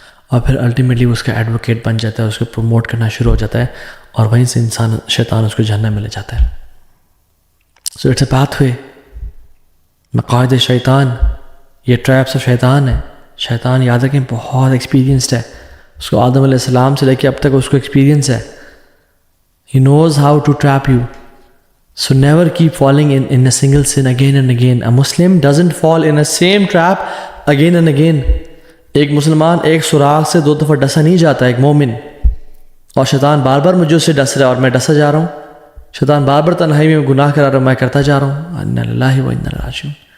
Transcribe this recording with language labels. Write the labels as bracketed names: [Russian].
[Urdu] اور پھر الٹیمیٹلی اس کا ایڈوکیٹ بن جاتا ہے, اس کو پروموٹ کرنا شروع ہو جاتا ہے, اور وہیں سے شیطان اس کو جہنم میں لے جاتا ہے. [English] So it's a pathway. [Urdu] مقاعد شیطان, یہ ٹریپس آف شیطان ہے. شیطان یاد رکھیں بہت ایکسپیرینسڈ ہے, اس کو آدم علیہ السلام سے لے کے اب تک اس کو ایکسپیرینس ہے. [English] He knows how to trap you. So never keep falling in a single sin again and again. A Muslim doesn't fall in a same trap again and again. [Urdu] ایک مسلمان ایک سوراخ سے 2 دفعہ ڈسا نہیں جاتا, ایک مومن. اور شیطان بار بار مجھے اسے ڈس رہا ہے اور میں ڈسا جا رہا ہوں. شیطان بار بار تنہائی میں گناہ کرا رہا ہوں, میں کرتا جا رہا ہوں. [Arabic] انا للہ و انا الیہ راجعون.